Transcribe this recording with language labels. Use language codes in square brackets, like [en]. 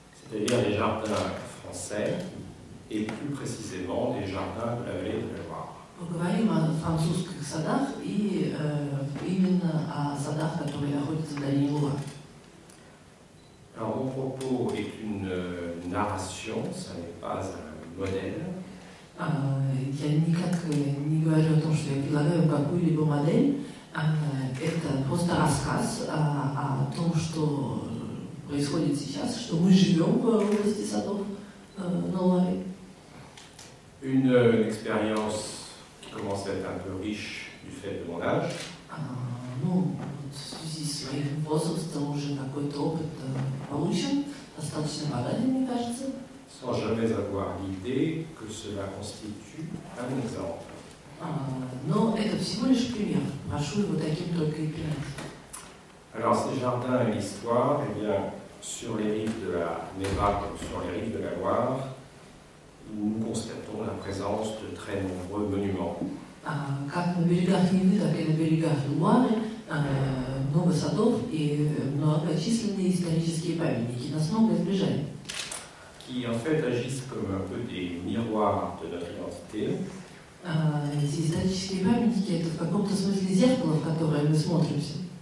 [fr] C'est-à-dire les jardins français et plus précisément les jardins de la vallée de la Loire. [ru] Поговорим о французских садах и именно о садах, которые находятся в долине Луар. [fr] Alors mon propos est une narration, ce n'est pas un modèle. [ru] Я никак не говорю о том, что я предлагаю какую-либо модель. Это просто рассказ о том, что происходит сейчас, что мы живем в области садов на Луаре. [fr] Une expérience qui commence à être un peu riche du fait de mon âge. [ru] Ну, в связи с моим возрастом уже какой-то опыт получен, достаточно богатый, мне кажется. [fr] Sans jamais avoir l'idée que cela constitue un exemple. [ru] Но это всего лишь пример. Прошу его таким только и принять. [fr] Alors ces jardins et l'histoire, eh bien, sur les rives de la Neva comme sur les rives de la Loire, nous constatons la présence de très nombreux monuments. [ru] Как на берегах Невы, так и на берегах Луары много садов и многочисленные исторические памятники. Нас много сближает. [fr] Qui en fait agissent comme un peu des miroirs de notre identité. [ru] Эти исторические памятники – это в каком-то смысле зеркало, в которое мы смотримся.